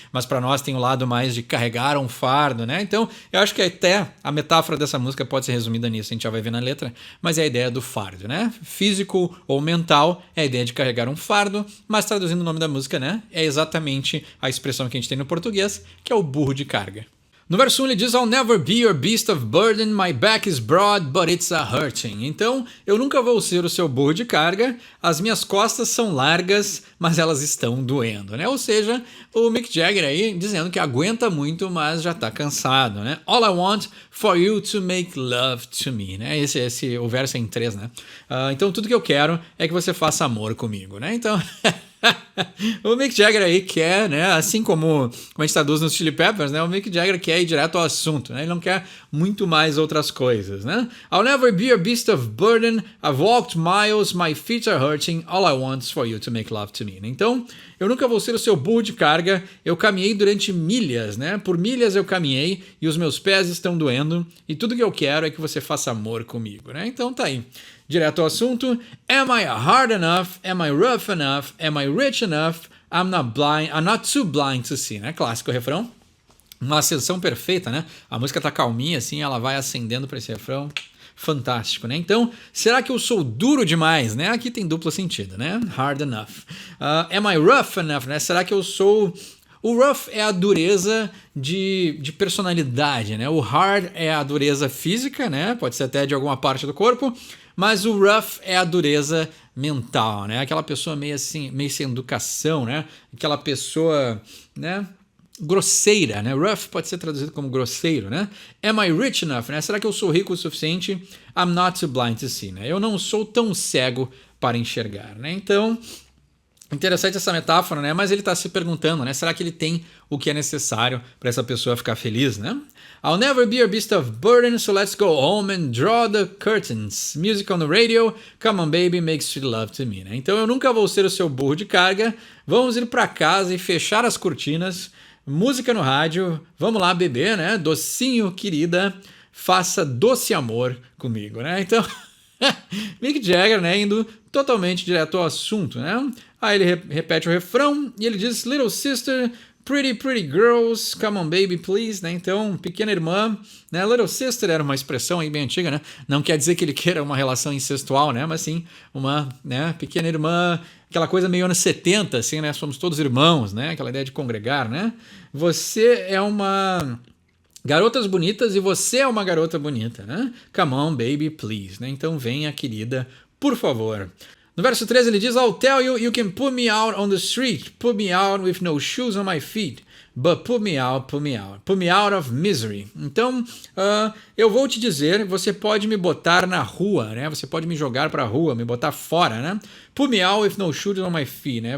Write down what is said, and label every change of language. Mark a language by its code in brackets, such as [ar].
[pt] Mas para nós tem o lado mais de carregar um fardo, né? Então, eu acho que até a metáfora dessa música pode ser resumida nisso, a gente já vai ver na letra, mas é a ideia do fardo, né? Físico ou mental é a ideia de carregar um fardo, mas traduzindo o nome da música, né, é exatamente a expressão que a gente tem no português, que é o burro de carga. No verso 1 ele diz, [en] I'll never be your beast of burden, my back is broad, but it's a hurting. [pt] Então, eu nunca vou ser o seu burro de carga, as minhas costas são largas, mas elas estão doendo, né? Ou seja, o Mick Jagger aí dizendo que aguenta muito, mas já tá cansado, né? [en] All I want for you to make love to me, né? [pt] O verso é em 3, né? Então, tudo que eu quero é que você faça amor comigo, né? Então... O Mick Jagger aí quer, né, assim como a gente traduz nos Chili Peppers, né, o Mick Jagger quer ir direto ao assunto, né, ele não quer muito mais outras coisas, né. [en] I'll never be a beast of burden, I've walked miles, my feet are hurting, all I want is for you to make love to me. [pt] Então, eu nunca vou ser o seu burro de carga, eu caminhei durante milhas, né, por milhas eu caminhei e os meus pés estão doendo e tudo que eu quero é que você faça amor comigo, né, então tá aí. Direto ao assunto. [en] Am I hard enough? Am I rough enough? Am I rich enough? I'm not too blind to see, né? [pt] Clássico refrão. Uma ascensão perfeita, né? A música tá calminha assim, ela vai ascendendo para esse refrão. Fantástico, né? Então, será que eu sou duro demais, né? Aqui tem duplo sentido, né? [en] Hard enough. Am I rough enough, [pt] né? Será que eu sou... O rough é a dureza de personalidade, né? O hard é a dureza física, né? Pode ser até de alguma parte do corpo. Mas o rough é a dureza mental, né? Aquela pessoa meio assim, meio sem educação, né? Aquela pessoa, né? Grosseira, né? Rough pode ser traduzido como grosseiro, né? [en] Am I rich enough, [pt] né? Será que eu sou rico o suficiente? [en] I'm not too blind to see, [pt] né? Eu não sou tão cego para enxergar, né? Então, interessante essa metáfora, né? Mas ele está se perguntando, né? Será que ele tem o que é necessário para essa pessoa ficar feliz, né? [en] I'll never be a beast of burden, so let's go home and draw the curtains. Music on the radio, come on baby, make sweet love to me, né? [pt] Então eu nunca vou ser o seu burro de carga. Vamos ir para casa e fechar as cortinas. Música no rádio, vamos lá beber, né? Docinho, querida, faça doce amor comigo, né? Então, Mick Jagger, né? Indo totalmente direto ao assunto, né? Aí ele repete o refrão e ele diz: [en] Little sister, pretty, pretty girls, come on baby, please, né? [pt] Então, pequena irmã, né? [en] Little sister [pt] era uma expressão aí bem antiga, né? Não quer dizer que ele queira uma relação incestual, né? Mas sim, uma, né? Pequena irmã, aquela coisa meio anos 70, assim, né? Somos todos irmãos, né? Aquela ideia de congregar, né? Você é uma... Garotas bonitas e você é uma garota bonita, né? [en] Come on, baby, please, [pt] né? Então venha, querida, por favor. No verso 13 ele diz: [en] I'll tell you, you can put me out on the street, put me out with no shoes on my feet, but put me out of misery. [pt] Então, eu vou te dizer, você pode me botar na rua, né? Você pode me jogar pra rua, me botar fora, né? [en] Put me out with no shoes on my feet, né?